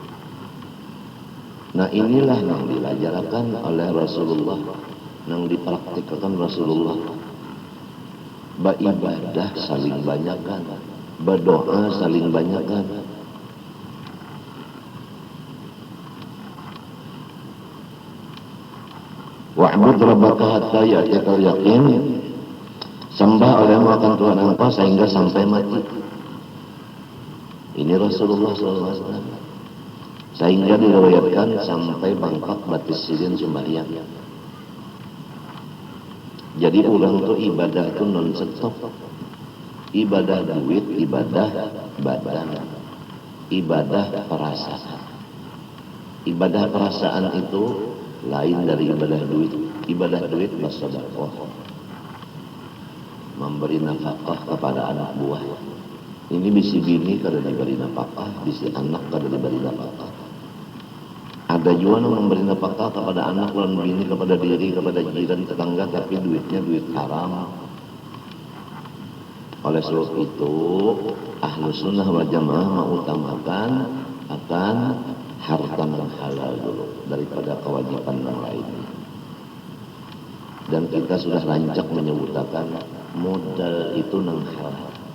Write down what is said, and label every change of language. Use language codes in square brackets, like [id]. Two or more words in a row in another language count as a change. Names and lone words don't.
[id] Nah inilah yang diajarkan oleh Rasulullah, yang dipraktikkan Rasulullah. Beribadah saling banyakkan, berdoa saling banyakkan. [ar] واعبد ربك حتى يأتيك اليقين. [id] Sembah olehmu akan Tuhan engkau sehingga sampai mati. Ini Rasulullah SAW. [bjn] Sehingga diriwayatkan sampai bangkak batis sidin sembahyang. Jadi ulang tuh ibadah itu non stop. [id] Ibadah duit, ibadah badan, ibadah perasaan. Ibadah perasaan itu lain dari ibadah duit. Ibadah duit bersedekah, memberi nafkah kepada anak buah. [bjn] Ini bisi bini kada diberi nafkah, bisi anak kada diberi nafkah. [id] Ada juga yang memberi nafkah kepada anak, lawan bini, kepada diri, kepada jiran, tetangga, tapi duitnya duit haram. Oleh sebab itu, Ahlussunnah wal Jamaah mengutamakan akan harta yang halal dulu daripada kewajiban yang lain. [bjn] Dan kita sudah rancak menyebutkan modal itu nang halal.